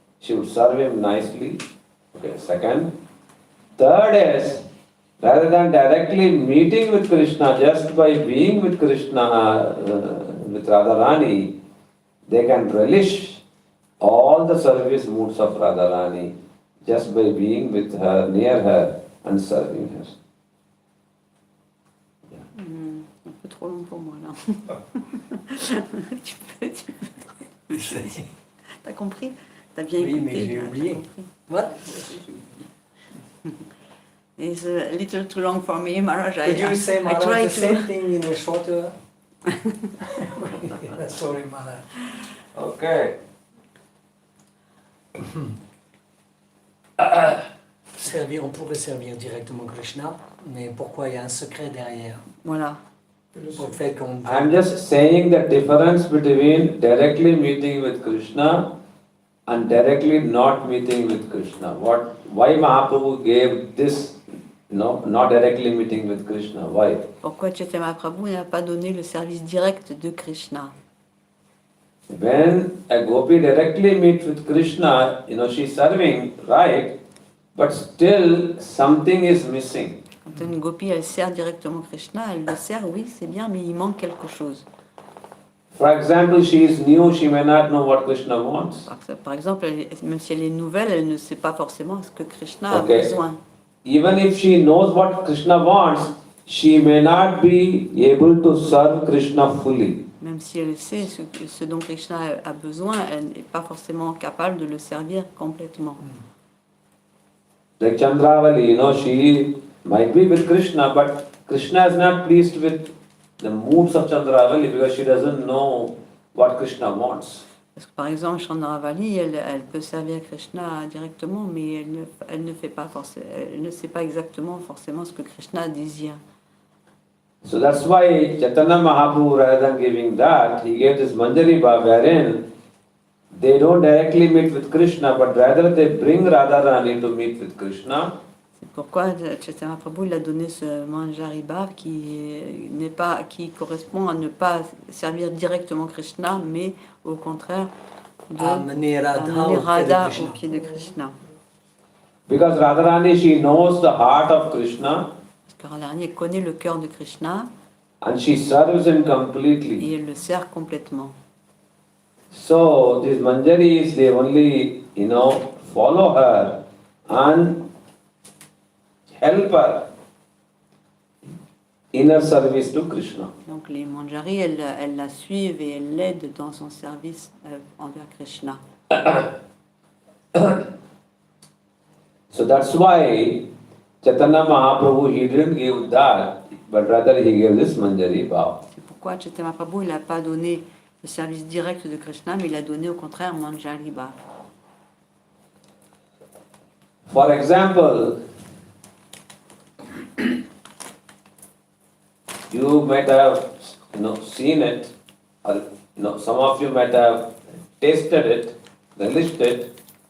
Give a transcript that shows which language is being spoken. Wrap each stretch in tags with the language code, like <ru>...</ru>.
<en>She would serve him nicely. Okay, second. Third is, rather than directly meeting with Krishna, just by being with Krishna, with Radharani, they can relish all the service moods of Radharani just by being with her, near her, and serving her.</en> <fr>Un peu trop long pour moi là. tu peux. T'as compris? T'as bien écouté? Oui, mais j'ai oublié.</fr> <en>What? It's a little too long for me, Maharaj. Could you say, I Maharaj, try the same to. thing in a shorter? Sorry, Maharaj. Okay.</en> <fr>On pourrait servir directement Krishna, mais pourquoi il y a un secret derrière? Voilà. Au fait qu'on...</fr> <en>I'm just saying the difference between directly meeting with Krishna and directly not meeting with Krishna. Why Mahaprabhu gave this, not directly meeting with Krishna? Why?</en> <fr>Pourquoi Chaitanya Prabhu n'a pas donné le service direct de Krishna?</fr> <en>When a gopi directly meets with Krishna, she's serving, right? But still something is missing.</en> <fr>Quand une gopi, elle sert directement Krishna, elle le sert, oui, c'est bien, mais il manque quelque chose.</fr> <en>For example, she is new, she may not know what Krishna wants.</en> <fr>Par exemple, même si elle est nouvelle, elle ne sait pas forcément ce que Krishna a</fr> <en>Okay.</en> <fr>besoin.</fr> <en>Even if she knows what Krishna wants, she may not be able to serve Krishna fully.</en> <fr>Même si elle sait ce dont Krishna a besoin, elle n'est pas forcément capable de le servir complètement.</fr> <en>Like Chandravali, she might be with Krishna, but Krishna is not pleased with the moods of Chandravali because she doesn't know what Krishna wants.</en> <fr>Parce que par exemple, Chandravali, elle peut servir Krishna directement, mais elle ne sait pas exactement forcément ce que Krishna désire.</fr> <en>So that's why Chaitanya Mahaprabhu, rather than giving that, he gave this Manjari Bhav wherein they don't directly meet with Krishna, but rather they bring Radharani to meet with Krishna.</en> <fr>C'est pourquoi Chaitanya Prabhu il a donné ce Manjari Bhav qui correspond à ne pas servir directement Krishna, mais au contraire Amener d'amener Radha Radha au pied de Krishna.</fr> <en>Because Radharani, she knows the heart of Krishna</en> <fr>Parce que Radharani connaît le cœur de Krishna</fr> <en>and she serves him completely.</en> <fr>et elle le sert complètement.</fr> <en>So these Manjaris, they only, follow her and help her inner service to Krishna.</en> <fr>Donc les Manjari, elles la suivent et elles l'aident dans son service envers Krishna.</fr> <en>So that's why Chaitanya Mahaprabhu, he didn't give that, but rather he gave this Manjari Bhav.</en> <fr>C'est pourquoi Chaitanya Prabhu il n'a pas donné le service direct de Krishna, mais il a donné au contraire Manjari Bhav.</fr> <en>For example, you might have seen it, or some of you might have tasted it, relished it.</en>